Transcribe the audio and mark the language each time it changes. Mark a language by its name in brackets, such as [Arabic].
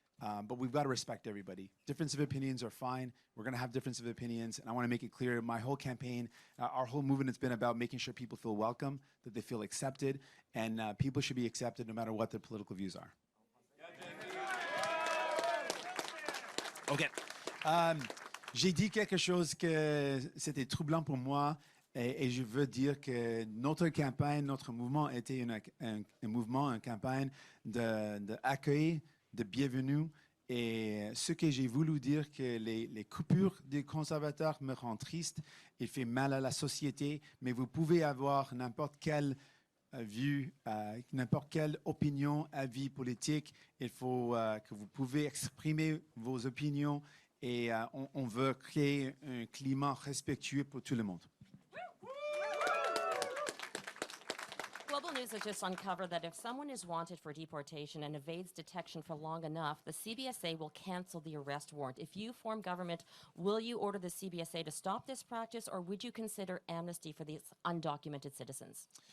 [English] But we've got to respect everybody. Difference of opinions are fine. We're going to have difference of opinions. And I want to make it clear, my whole campaign, our whole movement has been about making sure people feel welcome, that they feel accepted, and people should be accepted no matter what their political views are. OK. [French] J'ai dit quelque chose que c'était troublant pour moi. Et je veux dire que notre campagne, notre mouvement était un mouvement, une campagne d'accueil, de bienvenue. Et ce que j'ai voulu dire, que les coupures des conservateurs me rendent triste. Il fait mal à la société, mais vous pouvez avoir n'importe quelle vue, n'importe quelle opinion, avis politique. Il faut que vous pouvez exprimer vos opinions et on veut créer un climat respectueux pour tout le monde. [English] Global News has just uncovered that if someone is wanted for deportation and evades detection for long enough, the CBSA will cancel the arrest warrant. If you form government, will you order the CBSA to stop this practice, or would you consider amnesty for these undocumented citizens?